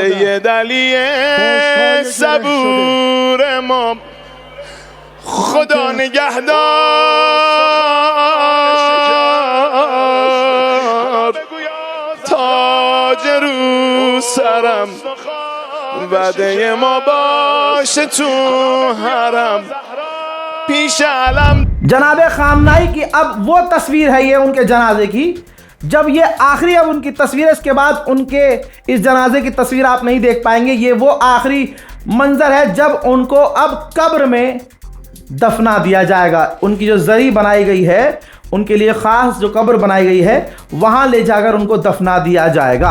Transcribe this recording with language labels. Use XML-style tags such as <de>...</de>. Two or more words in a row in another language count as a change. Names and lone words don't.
<fa>سید علی صبور امام، خدا نگهدار، تاج رو سرم، وعده ما باشه تو حرم، پیش علم।</fa> <hi>जनाबे खामनाई की अब वो तस्वीर है ये उनके जनाजे की, जब ये आखिरी अब उनकी तस्वीर है। इसके बाद उनके इस जनाजे की तस्वीर आप नहीं देख पाएंगे। ये वो आखिरी मंजर है जब उनको अब कब्र में दफना दिया जाएगा। उनकी जो जरी बनाई गई है, उनके लिए ख़ास जो कब्र बनाई गई है, वहां ले जाकर उनको दफना दिया जाएगा।</hi>